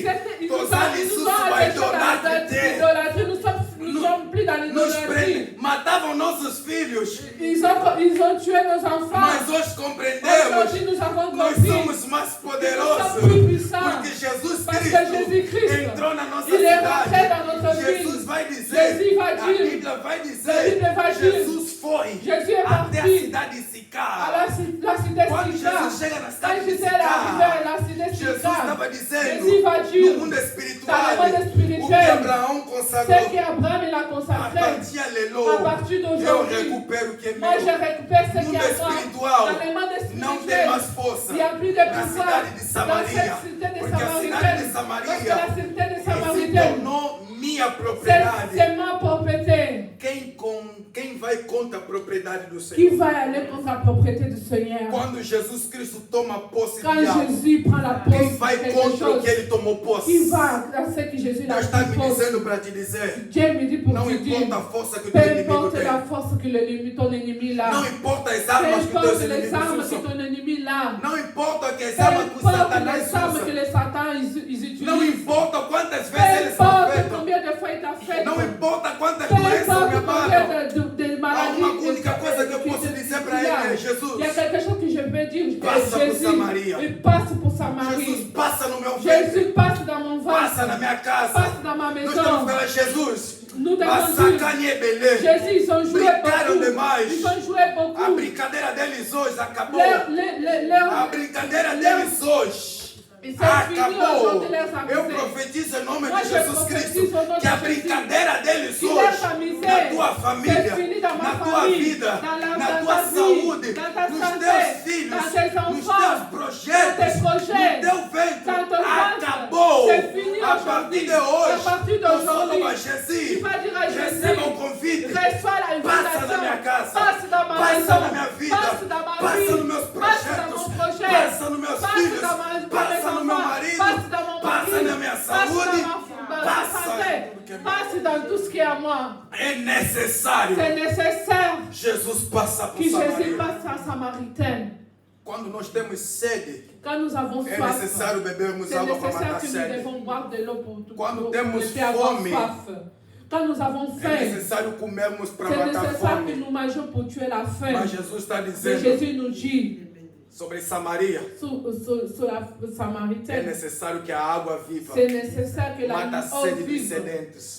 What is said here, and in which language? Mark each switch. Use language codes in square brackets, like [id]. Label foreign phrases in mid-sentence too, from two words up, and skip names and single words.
[fr] Ils nous ont [ln] Toza lisusu baidolatre te. [fr] l'idolâtrie. Nous sommes plus dans [pt] Nos [fr] l'idolâtrie. [pt] matavam nossos filhos. [fr] Ils ont tué nos enfants. [pt] Mas hoje compreendemos. [fr] Aujourd'hui, nous avons [pt] Nós [fr] compris. [pt] somos mais poderosos. [fr] Nous sommes plus puissants. [pt] Porque Jesus [fr] Parce que [pt] Cristo [fr] Jésus-Christ, [pt] entrou na nossa [fr] il est rentré [pt] cidade. [fr] dans notre [pt] Jesus [fr] ville. [pt] vai dizer. [fr] Jésus va [pt] A [fr] dire. [pt] Bíblia vai [fr] La [pt] dizer. [fr] Bible va dire. [pt] Jesus foi [fr] Jésus est [pt] até a [fr] parti [pt] cidade de [fr] à [pt] Sicar. [fr] la cité [pt] Quando [fr] Sicar. [pt] Jesus chega na [fr] Quand [pt] cidade de [fr] Jésus est arrivé à [pt] Sicar, [fr] la cité [pt] Jesus [fr] Sicar, [pt] estava dizendo [fr] Jésus va dire, [pt] no mundo espiritual [fr] dans le monde [pt] o que [fr] spirituel, [pt] Abraão [fr] ce [pt] consagrou. [fr] qu'Abraham il a [pt] A [fr] consacré, [pt] partir alelo, [fr] à partir [pt] eu [fr] d'aujourd'hui, [pt] recupero o que é [fr] moi je [pt] meu. [fr] récupère ce [pt] Mundo [fr] qui est à [pt] espiritual [fr] moi. Dans le monde [pt] não tem [fr] spirituel, [pt] mais força [fr] il n'y a plus de [pt] na [fr] pouvoir [pt] cidade de [fr] dans [pt] Samaria. [fr] cette cité de [pt] Porque a cidade de [fr] Samaritaine. Parce que [pt] Samaria [fr] la cité de [pt] se [fr] Samaritaine, [pt] tornou minha propriedade. [fr] c'est ma propriété. [pt] Quem vai contra a propriedade do [fr] Qui [pt] Senhor? [fr] va aller contre la propriété du Seigneur? [pt] Quando Jesus Cristo toma posse [fr] Quand [pt] de algo, [fr] Jésus prend la [pt] quem [fr] posse [pt] vai [fr] de quelque [pt] contra o [fr] chose, [pt] que ele tomou posse? [fr] qui va à ce que Jésus a [pt] Deus está [fr] pris [pt] me [fr] posse? [pt] dizendo para te dizer, [fr] Dieu me dit pour [pt] não [fr] te dire, [pt] importa a força que o [fr] peu [pt] teu inimigo [fr] importe [pt] tem. [fr] la force que ton ennemi a, [pt] Não importa as [fr] peu [pt] armas que os teus [fr] importe les [pt] inimigos [fr] armes que [pt] usam. [fr] ton ennemi a, [pt] Não importa que as [fr] peu [pt] armas que o [fr] importe [pt] Satanás [fr] les armes que [pt] usa. [fr] les Satan ils utilisent. [pt] Não importa quantas vezes eles são feitos. [fr] Combien de fois il t'a fait. [pt] Não importa quantas doenças me abalam. Há uma única coisa que eu posso dizer para ele, Jesus. [fr] Il y a quelque chose que je veux dire. [pt] Passa por Samaria. [fr] Il passe pour Samarie. [pt] Jesus passa no meu ventre. [fr] Jésus passe dans mon ventre. [pt] Passa na minha casa. [fr] Passe dans ma maison. [pt] Nós temos que falar, Jesus. [fr] Nous devons dire, Jésus, ils ont joué beaucoup. Ils ont joué beaucoup. [pt] A brincadeira deles hoje acabou. A brincadeira deles hoje acabou. Eu profetizo em nome de Jesus Cristo que a brincadeira deles hoje na tua família, na tua vida, na tua saúde, nos teus filhos, nos teus projetos, no teu ventre, acabou. A partir de hoje, nós falamos a Jesus, receba um convite, passa na minha casa, passa na minha vida, passa nos meus projetos, passa nos meus filhos, passa no meu marido, passa na minha saúde, [fr] passe dans tout ce qui est à moi. [pt] É necessário. [fr] C'est nécessaire. [pt] Jesus passa por que [fr] Jésus [pt] Samaria. [fr] passe à Samaritaine. [pt] Quando nós temos sede, [fr] quand nous avons [pt] é [fr] soif, [pt] necessário bebermos [fr] c'est [pt] água para [fr] nécessaire [pt] matar [fr] que nous [pt] sede. [fr] devons boire de l'eau pour [pt] Quando temos [fr] avoir [pt] fome, [fr] soif. Quand nous avons [pt] é [fr] faim, [pt] necessário comermos para [fr] c'est [pt] matar [fr] nécessaire que [pt] fome. [fr] nous mangeons pour tuer la faim. [pt] Mas Jesus está [fr] Mais [pt] dizendo [fr] Jésus nous dit [pt] sobre Samaria, [fr] sur la [pt] é [fr] Samaritaine, [pt] necessário que a água viva [fr] c'est nécessaire que la [pt] mata a [fr] eau [pt] sede dos [fr] vive [pt] sedentos.